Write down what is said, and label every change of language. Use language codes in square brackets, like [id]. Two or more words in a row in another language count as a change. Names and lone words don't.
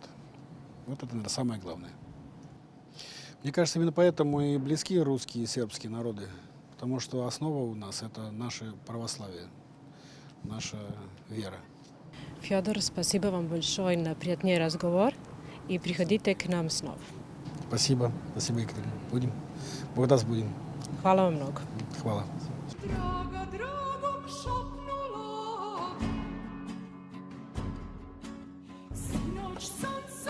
[ru] Вот это, наверное, самое главное. Мне кажется, именно поэтому и близки русские и сербские народы, потому что основа у нас – это наше православие, наша вера. Федор, спасибо вам большое на приятный разговор и приходите к нам снова. Спасибо, спасибо, Екатерина. Будем, Бог даст, будем. [sr] Hvala vam mnogo. Хвала. Draga dragom šapnula, sinoć sam